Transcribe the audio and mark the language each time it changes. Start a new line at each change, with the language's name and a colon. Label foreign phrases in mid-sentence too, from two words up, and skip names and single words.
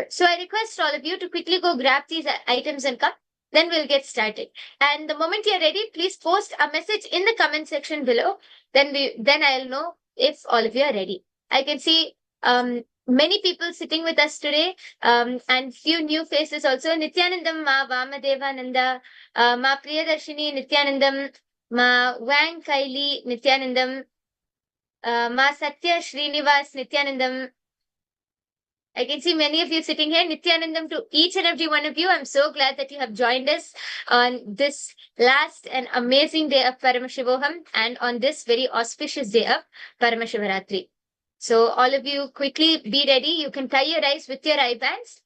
English: So I request all of you to quickly go grab these items and come. Then we'll get started. And the moment you're ready, please post a message in the comment section below. Then I'll know if all of you are ready. I can see many people sitting with us today, and few new faces also. Nithyanandam, Ma Vamadevananda, Ma Priyadarshini, Nithyanandam, Ma Wang Kaili, Nithyanandam, Ma Satya Srinivas, Nithyanandam. I can see many of you sitting here. Nithyanandam to each and every one of you. I'm so glad that you have joined us on this last and amazing day of Paramashivoham and on this very auspicious day of Paramashivaratri. So all of you quickly be ready. You can tie your eyes with your eye bands.